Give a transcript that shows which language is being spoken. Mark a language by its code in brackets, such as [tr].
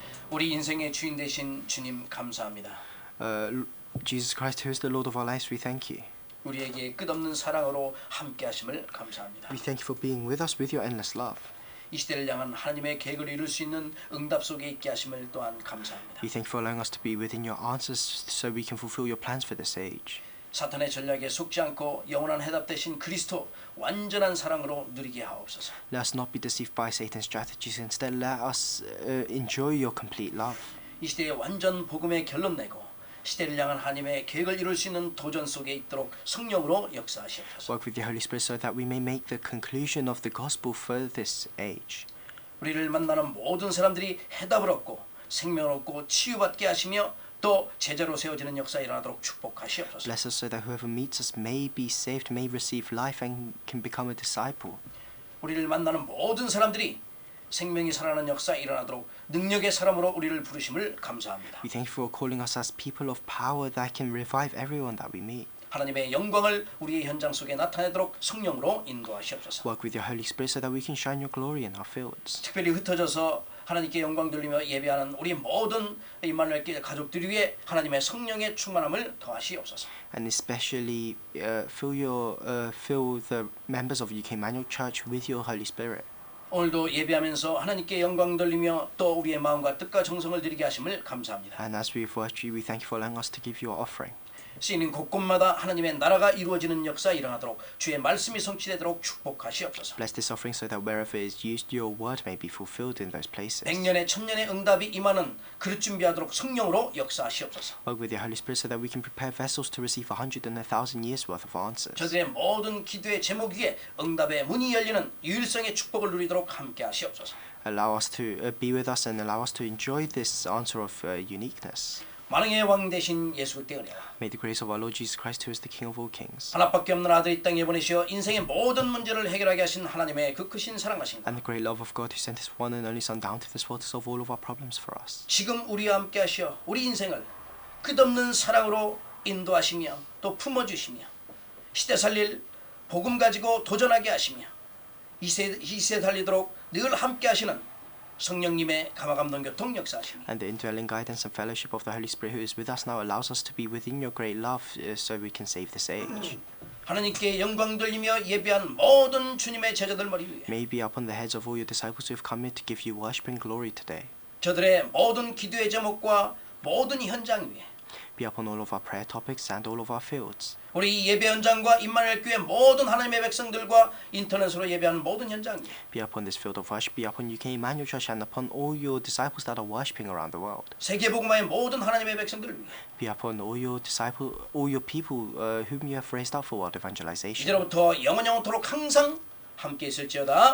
[ko] 우리 인생의 주인 되신 주님 감사합니다. [en] Jesus Christ, who is the Lord of our lives, we thank you. [ko] 우리에게 끝없는 사랑으로 함께 하심을 감사합니다. [en] We thank you for being with us with your endless love. [ko] 이 시대를 향한 하나님의 계획을 이룰 수 있는 응답 속에 있게 하심을 또한 감사합니다. [en] We thank you for allowing us to be within your answers so we can fulfill your plans for this age. [ko] 사탄의 전략에 속지 않고 영원한 해답 대신 그리스도 완전한 사랑으로 누리게 하옵소서. [en] Let us not be deceived by Satan's strategies. Instead, let us enjoy your complete love. [ko] 이 시대에 완전 복음의 결론 내고 시대를 향한 하나님의 계획을 이룰 수 있는 도전 속에 있도록 성령으로 역사하시옵소서. [en] Work with your Holy Spirit so that we may make the conclusion of the gospel for this age. [ko] 우리를 만나는 모든 사람들이 해답을 얻고 생명을 얻고 치유받게 하시며 또 제자로 세워지는 역사 일어나도록 축복하시옵소서. [en] Bless us so that whoever meets us may be saved, may receive life, and can become a disciple. [ko] 우리를 만나는 모든 사람들이 생명이 살아나는 역사 일어나도록 능력의 사람으로 우리를 부르심을 감사합니다. [en] We thank you for calling us as people of power that can revive everyone that we meet. [ko] 하나님의 영광을 우리의 현장 속에 나타내도록 성령으로 인도하시옵소서. [en] Work with your Holy Spirit so that we can shine your glory in our fields. [ko] 특별히 흩어져서 하나님께 영광 돌리며 예배하는 우리 모든 임마누엘 교회 가족들 위해 하나님의 성령의 충만함을 더하시옵소서. [en] And especially fill the members of UK Manual Church with your Holy Spirit. [ko] 오늘도 예배하면서 하나님께 영광 돌리며 또 우리의 마음과 뜻과 정성을 드리게 하심을 감사합니다. [en] And as we worship you, we thank you for allowing us to give you our offering. [ko] 쓰이는 곳곳마다 하나님의 나라가 이루어지는 역사 일어나도록 주의 말씀이 성취되도록 축복하시옵소서. [en] Bless this offering so that wherever it is used, your word may be fulfilled in those places. [ko] 백년의 천년의 응답이 임하는 그릇 준비하도록 성령으로 역사하시옵소서. [en] Work with your Holy Spirit so that we can prepare vessels to receive 100 and 1,000 years worth of answers. [ko] 저들의 모든 기도의 제목 위에 응답의 문이 열리는 유일성의 축복을 누리도록 함께 하시옵소서. [en] Allow us to be with us and allow us to enjoy this answer of uniqueness. [ko] 만왕의 왕 되신 예수 그리스도의 은혜와 [en] May the grace of our Lord Jesus Christ, who is the King of all kings, [ko] 하나밖에 없는 아들 이 땅에 보내시어 인생의 모든 문제를 해결하게 하신 하나님의 그 크신 사랑하신 [en] and the great love of God who sent His one and only Son down to this world to solve all of our problems for us. [ko] 지금 우리와 함께 하시어 우리 인생을 끝없는 사랑으로 인도하시며 또 품어주시며 시대 살릴 복음 가지고 도전하게 하시며 이세 달리도록 늘 함께 하시는 성령님의 감화감동 교통 역사하시며 [en] And the indwelling guidance and fellowship of the Holy Spirit who is with us now allows us to be within your great love so we can save this age. [ko] 하나님께 영광 돌리며 예배한 모든 주님의 제자들 머리 위에 [en] May be upon the heads of all your disciples who have come here to give you worship and glory today. [ko] 저들의 모든 기도의 제목과 모든 현장 위에 [en] Be upon all of our prayer topics and all of our fields. [ko] 우리 예배 현장과 임마누엘 교회 모든 하나님의 백성들과 인터넷으로 예배하는 모든 현장 위에 [en] Be upon this field of worship, be upon UK Emmanuel Church and upon all your disciples that are worshipping around the world. [ko] 세계복음화의 모든 하나님의 백성들을 위해 [en] Be upon all your people whom you have raised up for world evangelization. [ko] 이제로부터 영원토록 항상 함께 있을지어다.